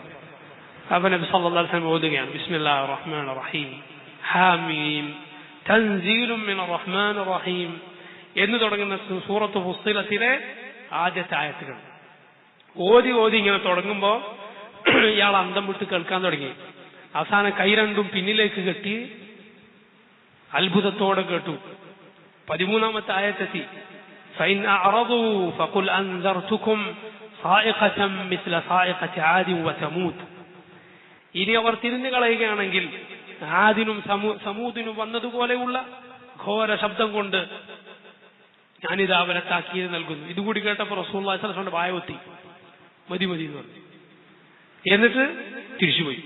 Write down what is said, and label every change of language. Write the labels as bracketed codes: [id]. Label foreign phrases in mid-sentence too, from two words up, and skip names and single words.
[ml] അപ്പൊ നബി [ar] صلى الله عليه وسلم [ml] ഓതുകയാണ്, [ar] بسم الله الرحمن الرحيم حم تنزيل من الرحمن الرحيم [ml] എന്ന് തുടങ്ങുന്ന സൂറത്ത് ഫുസ്സിലത്തിലെ ആദ്യത്തെ ആയത്തുകൾ ഓതി ഇങ്ങനെ തുടങ്ങുമ്പോ ഇയാൾ അന്തം വിട്ട് കേൾക്കാൻ തുടങ്ങി. അവസാനം കൈ രണ്ടും പിന്നിലേക്ക് കെട്ടി അത്ഭുതത്തോടെ കേട്ടു. 13ാമത്തെ ആയത്തെത്തി, [ar] فإن أعرضوا فقل أنذرتكم صاعقة مثل صاعقة عاد وثمود. [ml] ഇനി അവർ തിരിഞ്ഞു കളയുകയാണെങ്കിൽ ആദിനും സമൂദിനും വന്നതുപോലെയുള്ള ഘോര ശബ്ദം കൊണ്ട് ഞാനിത് അവരെ താക്കീത് നൽകുന്നു. ഇതുകൂടി കേട്ടപ്പോൾ റസൂലുള്ളാഹി [ar] صلى الله عليه وسلم [ml] വായവത്തി മതി എന്ന് പറഞ്ഞു. എന്നിട്ട് തിരിച്ചുപോയി.